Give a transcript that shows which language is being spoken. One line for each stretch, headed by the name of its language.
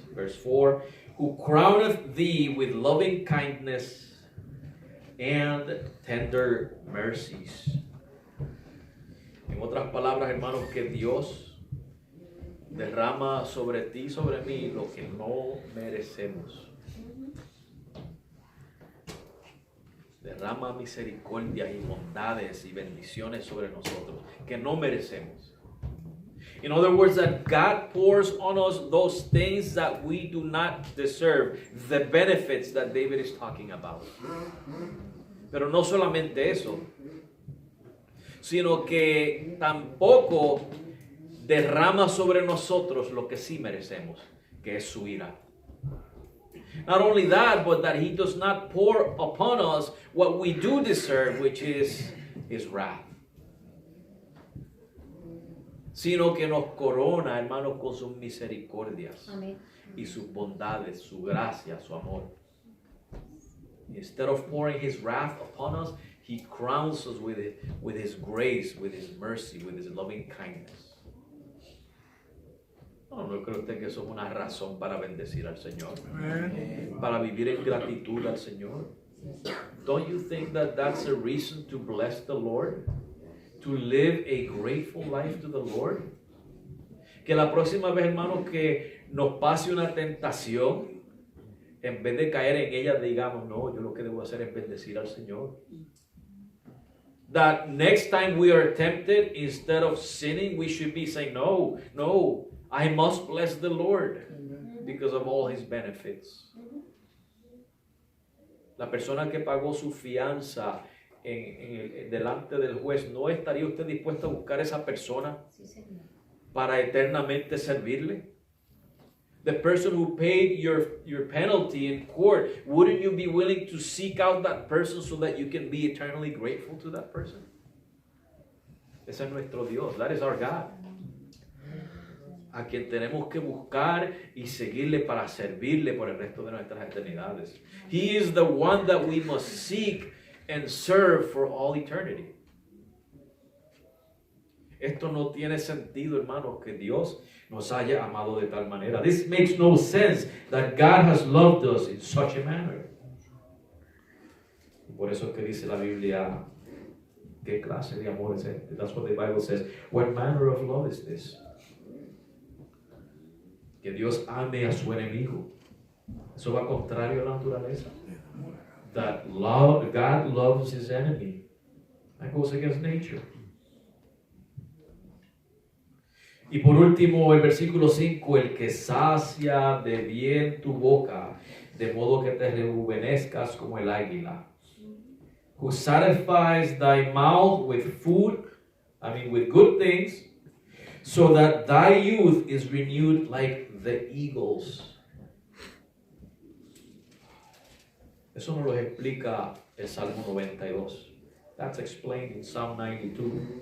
English: Verse 4, who crowneth thee with loving kindness and tender mercies.
Spanish: En otras palabras, hermanos, que Dios derrama sobre ti y sobre mí lo que no merecemos. Derrama misericordia y bondades y bendiciones sobre nosotros que no merecemos.
English: In other words, that God pours on us those things that we do not deserve, the benefits that David is talking about.
Spanish: Pero no solamente eso, sino que tampoco derrama sobre nosotros lo que sí merecemos, que es su ira.
English: Not only that, but that he does not pour upon us what we do deserve, which is his wrath.
Spanish: Sino que nos corona, hermanos, con sus misericordias Amén. y sus bondades, su gracia, su amor.
English: Instead of pouring his wrath upon us, he crowns us with his grace, with his mercy, with his loving kindness.
Spanish: No cree usted que eso es una razón para bendecir al Señor, para vivir en gratitud al Señor.
English: Don't you think that that's a reason to bless the Lord? To live a grateful life to the Lord?
Spanish: Que la próxima vez, hermanos, que nos pase una tentación, en vez de caer en ella, digamos, no, yo lo que debo hacer es bendecir al Señor.
English: That next time we are tempted, instead of sinning, we should be saying, no, I must bless the Lord because of all his benefits.
Spanish: La persona que pagó su fianza delante del juez, ¿no estaría usted dispuesto a buscar a esa persona Sí, Señor. para eternamente servirle?
English: The person who paid your penalty in court, wouldn't you be willing to seek out that person so that you can be eternally grateful to that person?
Spanish: Ese es nuestro Dios.
English: That is our God.
Spanish: A quien tenemos que buscar y seguirle para servirle por el resto de nuestras eternidades.
English: He is the one that we must seek and serve for all eternity.
Spanish: Esto no tiene sentido, hermanos, que Dios nos haya amado de tal manera.
English: This makes no sense that God has loved us in such a manner.
Spanish: Por eso es que dice la Biblia, ¿qué clase de amor es este?
English: That's what the Bible says. What manner of love is this?
Spanish: Que Dios ame a su enemigo. Eso va contrario a la naturaleza.
English: That God loves his enemy. That goes against nature.
Spanish: Y por último, el versículo 5, el que sacia de bien tu boca, de modo que te rejuvenezcas como el águila.
English: Who satisfies thy mouth with food, with good things, so that thy youth is renewed like the eagles.
Spanish: Eso nos lo explica el Salmo 92.
English: That's explained in Psalm 92.